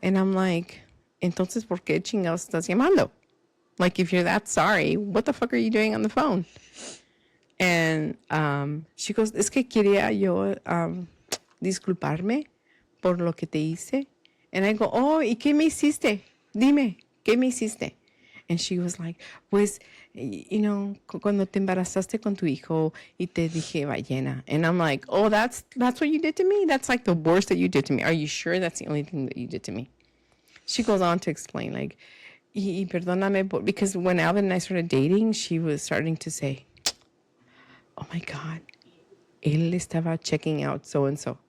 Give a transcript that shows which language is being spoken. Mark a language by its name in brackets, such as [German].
[English] And I'm like, [Spanish] entonces, ¿por qué chingados estás llamando? [English] Like, if you're that sorry, what the fuck are you doing on the phone? And she goes, [Spanish] es que quería yo disculparme por lo que te hice. [English] And I go, oh, [Spanish] ¿y qué me hiciste? Dime, ¿qué me hiciste? [English] And she was like, [Spanish] pues, cuando te embarazaste con tu hijo y te dije ballena. [English] And I'm like, oh, that's what you did to me? That's like the worst that you did to me. Are you sure that's the only thing that you did to me? She goes on to explain, like, [Spanish] y perdóname, [English] because when Alvin and I started dating, she was starting to say, oh my God, [Spanish] él estaba [English] checking out so-and-so.